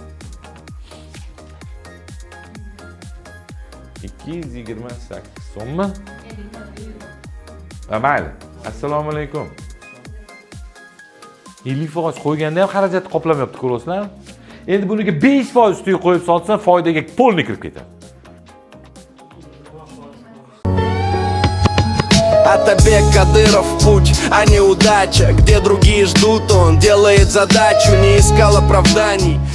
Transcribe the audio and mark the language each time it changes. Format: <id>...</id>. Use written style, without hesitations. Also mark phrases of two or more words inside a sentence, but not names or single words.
<uz>228 so'mmi? Mayli. Assalomu alaykum. 50% qo'yganda ham xarajatni qoplamayapti, ko'rasizlarmi? Endi buniga 5% ustiga qo'yib solsa, foydaga polni kirib ketadi.</uz> <ru>Атабек Кадыров путь, а не удача. Где другие ждут, он делает задачу. Не искал оправданий,</ru>